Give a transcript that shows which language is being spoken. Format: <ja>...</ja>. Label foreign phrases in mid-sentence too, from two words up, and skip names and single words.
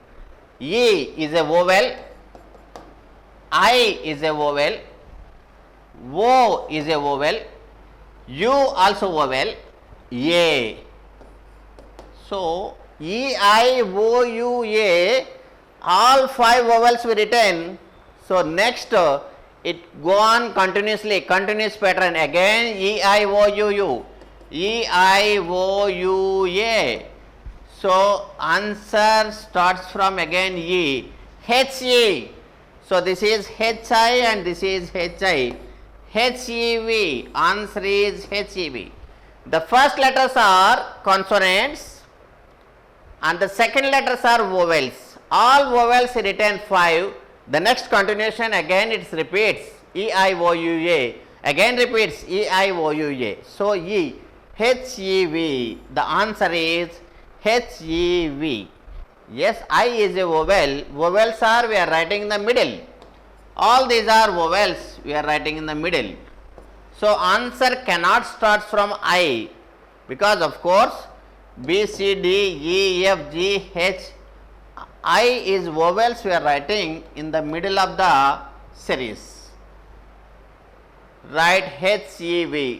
<en>E is a vowel, I is a vowel, O is a vowel, U also vowel, A. So, E, I, O, U, A, all five vowels we written. So, next it go on continuously, continuous pattern again E, I, O, U, U, E, I, O, U, A. So, answer starts from again E, H, E. So, this is H, I and this is H, I, H, E, V, answer is H, E, V. The first letters are consonants and the second letters are vowels. All vowels written 5. The next continuation again it repeats E, I, O, U, A, again repeats E, I, O, U, A. So, E, H, E, V, the answer is H, E, V. Yes, I is a vowel, vowels are we are writing in the middle, all these are vowels we are writing in the middle. So, answer cannot start from I because of course, B, C, D, E, F, G, H, I is vowels we are writing in the middle of the series, write H, E, V.</en>